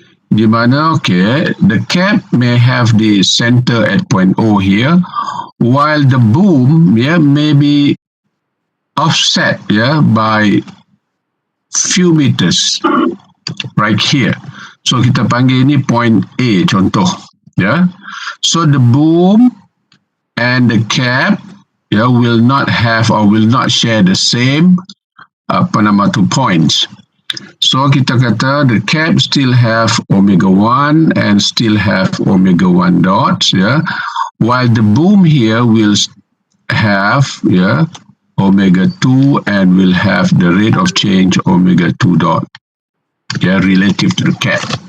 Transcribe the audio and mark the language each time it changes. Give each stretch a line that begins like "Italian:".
Malay: Di mana,
English: okay, the cap may have the center at point O here, while the boom may be offset by few meters right here.
Malay: So kita panggil ini point A contoh.
English: So the boom and the cap will not have or will not share the same points.
Malay: So kita kata
English: the cap still have omega 1 and still have omega 1 dots, while the boom here will have omega 2 and will have the rate of change omega 2 dot relative to the cap.